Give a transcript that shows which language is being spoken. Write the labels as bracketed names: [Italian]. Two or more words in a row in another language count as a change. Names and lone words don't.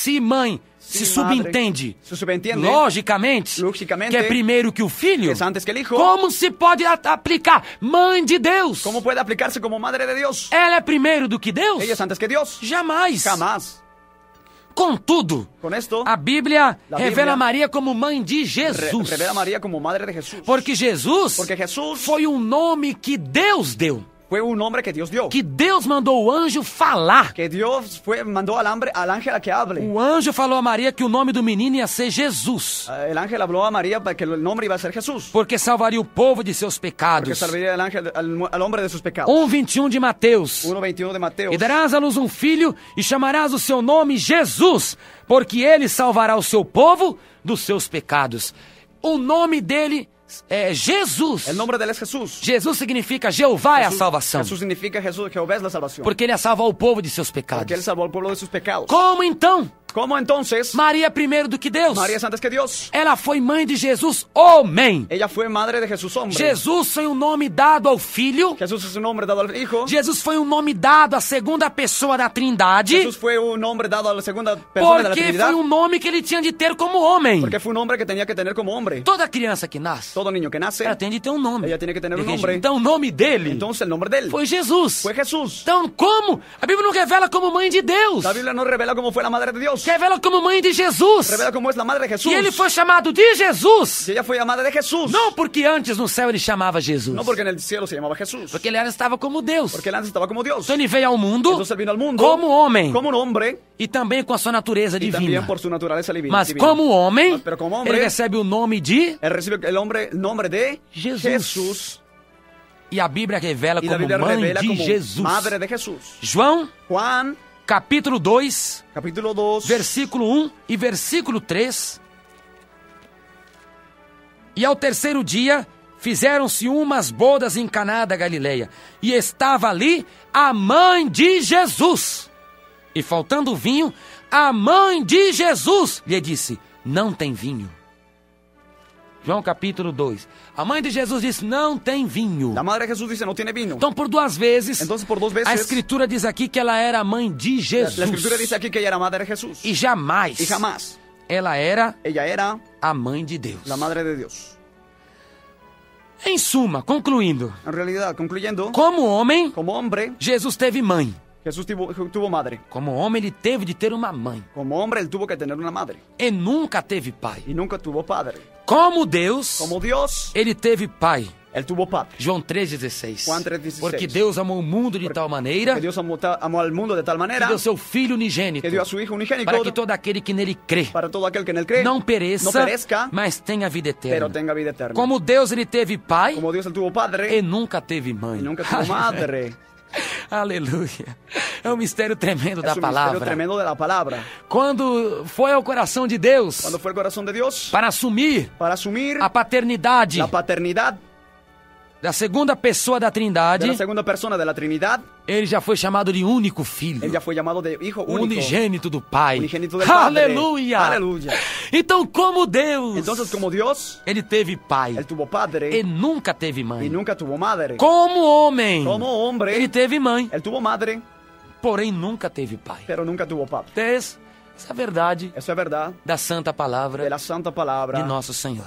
[Portuguese] Se mãe se [Spanish] Se madre [Portuguese] subentende, [Spanish] se subentiende, [Portuguese] logicamente, [Spanish] logicamente, [Portuguese] que é primeiro que o filho, [Spanish] es antes que el hijo. [Portuguese] como se pode aplicar mãe de Deus? [Spanish] ¿Cómo puede aplicarse como Madre de Dios? [Portuguese] Ela é primeiro do que Deus? [Spanish] Ella es antes que Dios. [Portuguese] Jamais. [Spanish] Jamás. [Portuguese] Contudo, [Spanish] Con esto, [Portuguese] a Bíblia [Spanish] La [Portuguese] revela [Spanish] Bíblia [Portuguese] Maria como mãe de Jesus. [Spanish] revela a María como Madre de Jesús. [Portuguese] Porque Jesus [Spanish] Porque Jesús [Portuguese] foi um nome que Deus deu. [Spanish] fue un nombre que Dios dio. [Portuguese] Que Deus mandou o anjo falar. [Spanish] Que Dios mandó al ángel a que hable. [Portuguese] O anjo falou a Maria que o nome do menino ia ser Jesus. [Spanish] El ángel habló a María para que el nombre iba a ser Jesús. [Portuguese] Porque salvaria o povo de seus [Spanish] Porque [Portuguese] pecados. [Spanish] salvaría el ángel al hombre de sus pecados. [Portuguese] 1:21 de Mateus. [Spanish] 1:21 de Mateo. [Portuguese] E darás à luz um filho e chamarás o seu nome Jesus, porque ele salvará o seu povo dos seus pecados. O nome dele é Jesus. [Spanish] El nombre de él es Jesús. [Portuguese] Jesus significa Jeová é a salvação. [Spanish] Jesús significa Jesús, Jehová es la salvación. [Portuguese] Porque ele ia salvar o povo de seus [Spanish] Porque él [Portuguese] pecados. [Spanish] salvó al pueblo de sus pecados. [Portuguese] Como então? [Spanish] ¿Cómo entonces? [Portuguese] Maria é primeiro do que Deus. [Spanish] María es antes que Dios. [Portuguese] Ela foi mãe de Jesus, homem. [Spanish] Ella fue madre de Jesús hombre. [Portuguese] Jesus foi um nome dado ao Filho. [Spanish] Jesús es un nombre dado al Hijo. [Portuguese] Jesus foi um nome dado à segunda pessoa da Trindade. [Spanish] Jesús fue un nombre dado a la segunda persona de la [Portuguese] Porque [Spanish] Trinidad. [Portuguese] foi um nome que ele tinha de ter como homem. [Spanish] Porque fue un nombre que tenía que tener como hombre. [Portuguese] Toda criança que nasce, [Spanish] Todo niño que nace, [Portuguese] ela tem de ter um nome. [Spanish] ella tiene que tener un nombre. [Portuguese] Então o nome dele [Spanish] Entonces el nombre de él [Portuguese] foi Jesus. [Spanish] fue Jesús. [Portuguese] Então como? A Bíblia não revela como mãe de Deus. [Spanish] La Biblia no revela cómo fue la madre de Dios. [Portuguese] Revela como mãe de Jesus. [Spanish] Revela cómo es la madre de Jesús. [Portuguese] E ele foi chamado de Jesus. [Spanish] Y ella fue llamada de Jesús. [Portuguese] Não porque antes no céu ele chamava Jesus. [Spanish] No porque en el cielo se llamaba Jesús. [Portuguese] Porque ele era, estava como Deus. [Spanish] Porque él antes estaba como Dios. [Portuguese] Então ele veio ao mundo [Spanish] Entonces él vino al mundo [Portuguese] como homem. [Spanish] como un hombre [Portuguese] E também com a sua natureza [Spanish] y [Portuguese] divina. [Spanish] también por su naturaleza divina. [Portuguese] Mas como homem, [Spanish] Pero como hombre, [Portuguese] ele recebe o nome de... [Spanish] él recibe el nombre de [Portuguese] Jesús. [Spanish] Jesús. [Portuguese] E a Bíblia revela [Spanish] Y la [Portuguese] como [Spanish] Biblia [Portuguese] mãe [Spanish] revela [Portuguese] de [Spanish] como [Portuguese] Jesus. [Spanish] madre de Jesús. [Portuguese] João, [Spanish] Juan, [Portuguese] capítulo 2, [Spanish] capítulo 2, [Portuguese] versículo 1 e versículo 3. E ao terceiro dia, fizeram-se umas bodas em Caná da Galileia, e estava ali a mãe de Jesus. E faltando vinho, a mãe de Jesus lhe disse: não tem vinho. João capítulo 2. A mãe de Jesus disse, não tem vinho. [Spanish] La madre de Jesús dice, no tiene vino. [Portuguese] Então, por 2 vezes, [Spanish] Entonces, por 2 [Portuguese] a [Spanish] veces, [Portuguese] Escritura diz aqui que ela era a mãe de Jesus. [Spanish] la escritura dice aquí que ella era madre de Jesús. [Portuguese] E jamais [Spanish] Y jamás [Portuguese] ela era [Spanish] ella era [Portuguese] a mãe de Deus. [Spanish] la madre de Dios. [Portuguese] Em suma, concluindo, [Spanish] En realidad, concluyendo, [Portuguese] como homem, [Spanish] como hombre, [Portuguese] Jesus teve mãe. [Spanish] Jesús tuvo madre. [Portuguese] Como homem, ele teve de ter uma mãe. [Spanish] Como hombre, él tuvo que tener una madre. [Portuguese] E nunca teve pai. [Spanish] Y nunca tuvo padre. [Portuguese] Como Deus, [Spanish] Como Dios, [Portuguese] ele teve pai. [Spanish] él tuvo padre. [Portuguese] João 3,16. [Spanish] Juan 3,16. [Portuguese] Porque Deus amou o mundo de tal maneira [Spanish] Que Dios amó al mundo de tal [Portuguese] que [Spanish] manera [Portuguese] deu seu Filho unigênito, [Spanish] que dio a su Hijo unigénito [Portuguese] para que todo aquele que nele crê [Spanish] para todo aquel que en él cree [Portuguese] não [Spanish] no [Portuguese] pereça, [Spanish] perezca, [Portuguese] mas tenha vida [Spanish] pero [Portuguese] eterna. [Spanish] tenga vida eterna. [Portuguese] Como Deus, ele teve pai [Spanish] Como Dios, él tuvo padre [Portuguese] e nunca teve mãe. [Spanish] y nunca tuvo madre. [Portuguese] Aleluia. É um mistério tremendo da [Spanish] Es un misterio [Portuguese] palavra. [Spanish] tremendo de la palabra. [Portuguese] Quando foi ao coração de Deus [Spanish] Cuando fue el corazón de Dios [Portuguese] para assumir [Spanish] para asumir [Portuguese] a paternidade [Spanish] la paternidad [Portuguese] da segunda pessoa da [Spanish] de [Portuguese] Trindade, [Spanish] la segunda persona de la Trinidad, [Portuguese] ele já foi chamado de único filho, [Spanish] él ya fue llamado de Hijo único, [Portuguese] unigênito do Pai. [Spanish] unigénito del Padre. [Portuguese] Aleluia! [Spanish] Aleluya. [Portuguese] Então, como Deus, [Spanish] Entonces, como Dios, [Portuguese] ele teve pai [Spanish] él tuvo padre [Portuguese] e nunca teve mãe. [Spanish] y nunca tuvo madre. [Portuguese] Como homem, [Spanish] Como hombre, [Portuguese] ele teve mãe, [Spanish] él tuvo madre, [Portuguese] porém nunca teve pai. [Spanish] pero nunca tuvo padre. [Portuguese] Essa é a verdade [Spanish] Eso es verdad [Portuguese] da santa palavra [Spanish] de la santa palabra [Portuguese] de nosso Senhor.